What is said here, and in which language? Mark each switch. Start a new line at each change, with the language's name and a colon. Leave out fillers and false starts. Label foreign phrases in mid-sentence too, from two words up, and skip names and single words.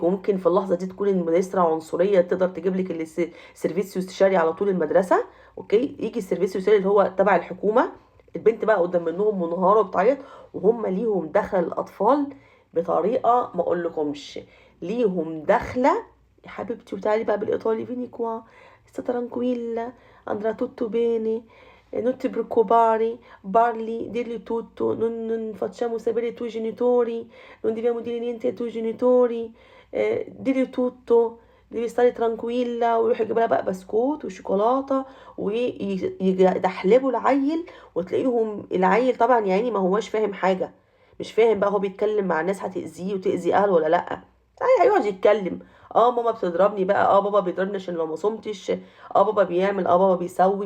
Arabic: وممكن في اللحظه دي تكون المدرسه عنصريه تقدر تجيب لك السيرفيسيو استشاري على طول المدرسه. اوكي. يجي السيرفيسيو استشاري اللي هو تبع الحكومه، البنت بقى قدام منهم منهاره وبتعيط، وهم ليهم دخل الاطفال بطريقه ما اقولكمش. ليهم دخله يا حبيبتي. وتعالي بقى بالايطالي
Italian: vieni qua sta tranquilla andrà tutto bene non ti preoccupare parli dirgli tutto non facciamo sapere ai tuoi genitori non dobbiamo dire niente ai tuoi genitori dirgli tutto devi stare tranquilla.
Arabic: ويروح يجيب لها بقى بسكوت وشوكولاته ويدحلبوا العيل، وتلاقيهم العيل طبعا يعني ما هواش فاهم حاجه، مش فاهم بقى هو بيتكلم مع الناس هتأذيه وتأذي اهله ولا لا. هيقعد يتكلم اه ماما بتضربني بقى، اه بابا بيضربني عشان لو ما صمتش، اه بابا بيعمل، اه بابا بيسوي.